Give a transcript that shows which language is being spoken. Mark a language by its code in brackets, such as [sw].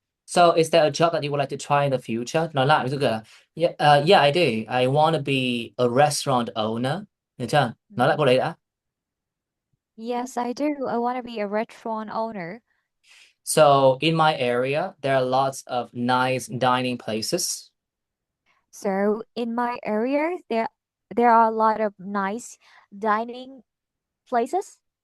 [en] So is there a job that you would like to try in the future? [vi] Nói lại ví dụ kiểu là [en] yeah, yeah I do, I want to be a restaurant owner, [vi] được chưa? Nói lại câu đấy đã. [en] Yes, I do. I want to be a restaurant owner. So in my area, there are lots of nice dining places. So in my area, there are a lot of nice dining places.